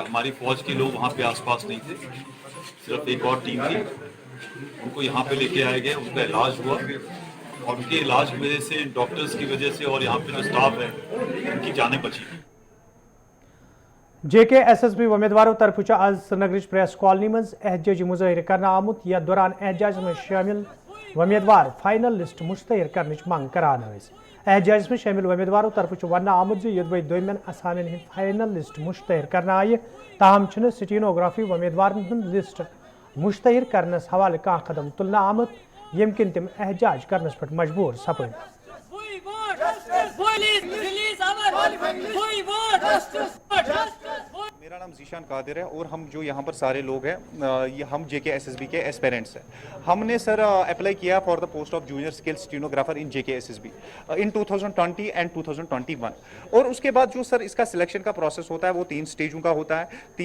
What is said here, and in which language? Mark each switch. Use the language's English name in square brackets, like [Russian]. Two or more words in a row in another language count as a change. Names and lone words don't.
[Urdu] ہماری فوج کے لوگ وہاں پے آس پاس نہیں تھے، صرف ایک اور ٹیم تھی. ان کو یہاں پے لے کے آئے گئے، ان کا علاج ہوا اور ان کے علاج کی وجہ سے، ڈاکٹرز کی وجہ سے اور یہاں پے جو اسٹاف ہے ان کی جانیں بچی. [Kashmiri] JK SSB उम्मीदवारों तरफ आज श्रीनगर प्रेस कॉलोनी मज एहतजाजी मुजाहिर करना आमुत यथ दौरान एहतजाज में शामिल उम्मीदवार [English] final list [Kashmiri] मुश्तहर करने मंग करान। एहतजाज में शामिल उम्मीदवारों तरफ वन आमुत यदवे दोमेन असामिन हिंद [English] final list [Kashmiri] मुश्तहर करना आय, ताहम स्टीनोग्राफी उम्मीदवार लिस्ट मुश्तहर करनस हवाले कह कदम तुलना आमुत यम किन तम एहतजाज करनस पर मजबूर सपद। [Urdu] میرا نام ذیشان قادر ہے اور ہم جو یہاں پر سارے لوگ ہیں یہ ہم JK SSB کے ایسپرنٹس ہیں. ہم نے سر اپلائی کیا [English] for the post of junior skill stenographer in JK SSB in 2020 and 2021 [Urdu] اور اس کے بعد جو سر اس کا سلیکشن کا پروسیس ہوتا ہے وہ 3 اسٹیجوں کا ہوتا ہے.